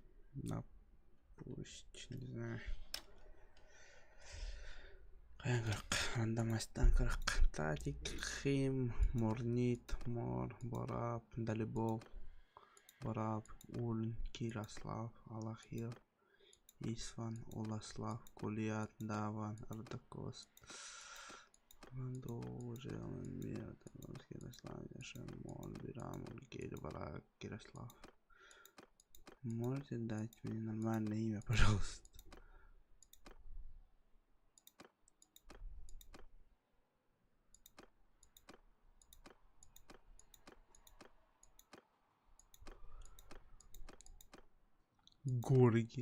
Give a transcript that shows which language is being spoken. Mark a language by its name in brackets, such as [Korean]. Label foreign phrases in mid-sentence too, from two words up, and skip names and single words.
[Russian] Да, пусть, не знаю. Кайгырк, рандомастан кырк. Татик, Хим, Мурнит, Мор, Борап, Далибов, Борап, Ульн, Кирослав, Алахир, Исван, Уласлав, Кулият, Даван, Ардакос. Манду, Желен, Мир, Кирослав, Яшемон, Бирамон, Кирбарак, Кирослав. Можете дать мне нормальное имя, пожалуйста? Горги.